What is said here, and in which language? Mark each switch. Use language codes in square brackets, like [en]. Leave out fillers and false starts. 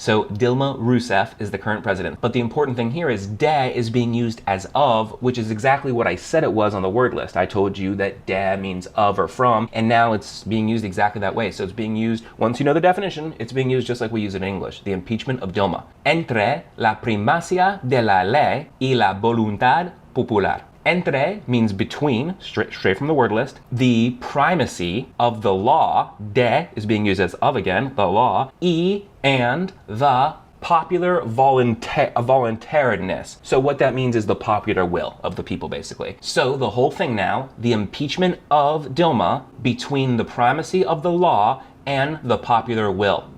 [en] So Dilma Rousseff is the current president. But the important thing here is de is being used as of, which is exactly what I said it was on the word list. I told you that de means of or from, and now it's being used exactly that way. So it's being used, once you know the definition, it's being used just like we use it in English. The impeachment of Dilma. [es] Entre la primacia de la ley y la voluntad popular. [en] Entre means between, straight from the word list. The primacy of the law, de is being used as of again, the law, y and the popular voluntariness. So what that means is the popular will of the people, basically. So the whole thing now, the impeachment of Dilma between the primacy of the law and the popular will.